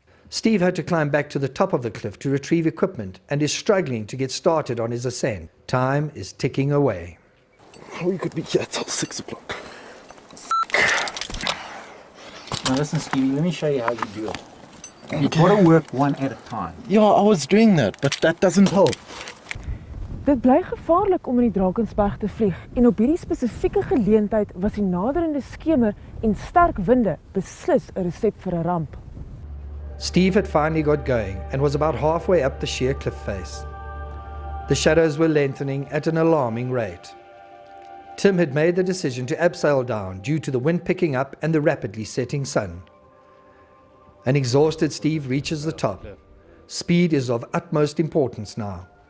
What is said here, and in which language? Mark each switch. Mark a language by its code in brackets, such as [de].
[en] Steve had to climb back to the top of the cliff to retrieve equipment and is struggling to get started on his ascent. Time is ticking away. We could be here till 6 o'clock. Now listen, Stevie, let me show you how you do it. You've got to work one at a time. Yeah, I was doing that, but that doesn't help. [af] Dit bly gevaarlik om in die Drakensberg te vlieg en op hierdie spesifieke geleentheid was die naderende skemer en sterk winde beslis 'n resep vir 'n ramp. [en] Steve had finally got going and was about halfway up the sheer cliff face. The shadows were lengthening at an alarming rate. Tim had made the decision to abseil down due to the wind picking up and the rapidly setting sun. An exhausted Steve reaches the top. Speed is of utmost importance now.